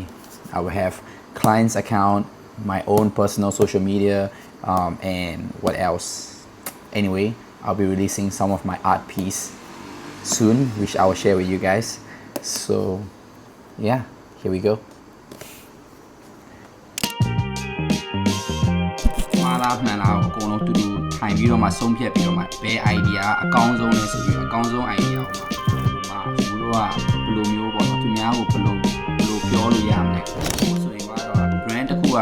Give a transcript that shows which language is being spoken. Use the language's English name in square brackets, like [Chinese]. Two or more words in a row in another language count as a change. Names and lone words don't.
[English] I will have clients account, my own personal social media, and what else. Anyway, I'll be releasing some of my art piece soon, which I will share with you guys. So yeah, here we go. [Burmese] မှားလားမှန်လားအကုန်လုံးတူတူထိုင်ပြီးတော့မှဆုံးဖြတ်ပြီးတော့မှဘယ် idea အကောင်းဆုံးလဲ ဆိုပြီးတော့အကောင်းဆုံး idea ကိုမှသူတို့ကဘယ်လိုမျိုးပေါ့နော်သူများ ကိုဘယ်လိုပြောလို့ရမလဲဆိုရင်ကတော့ brand တစ်ခု